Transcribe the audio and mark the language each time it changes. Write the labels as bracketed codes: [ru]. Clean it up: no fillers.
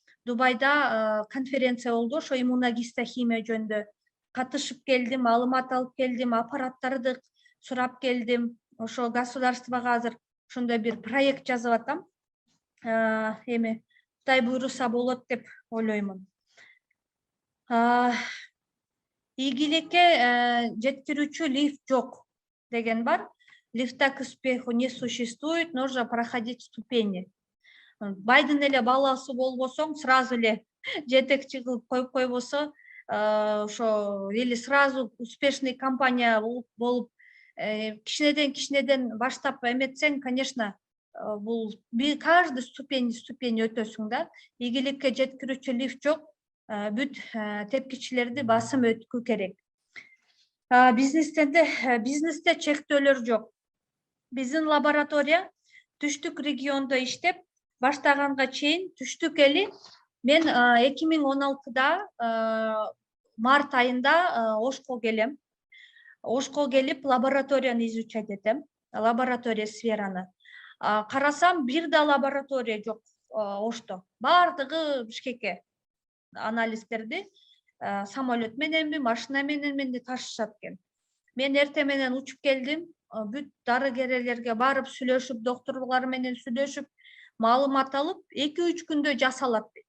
[ky] Дубайда конференция болду, ошо иммуногистохимия жөнүндө катышып келдим, маалымат алып келдим, аппараттарды сурап келдим. Ошо государствого азыр ошондой бир проект жазып атам. Эми Кудай буйруса болот деп ойлоймун. Ийгиликке жеткирүүчү лифт жок деген бар. [ru] Лифта к успеху не существует, нужно проходить ступени. [ky] Байдын эле баласы болбосоң, сразу эле жетекчи кылып коюп койбосо, ошо или [ru] сразу успешный компания [ky] болуп кичинеден баштап эметсең, конечно, бул каждый ступень өтөсүң да. Ийгиликке жеткирүүчү лифт жок, бүт тепкичилерди басым өткү керек. Бизнесте чектөөлөр жок. Биздин лаборатория түштүк региондо иштеп баштаганга чейин түштүк эли мен 2016-да март айында Ошко келем. Ошко келип лабораторияны изучать этем, лаборатория сфераны. Карасам, бир да лаборатория жок Ошто. Бардыгы Бишкекке анализдерди самолет мененби, машина мененби ташышат экен. Мен эртең менен учуп келдим, бүт дарыгерлерге барып сүйлөшүп, докторлор менен сүйлөшүп, маалымат алып, 2-3 күндө жасалат.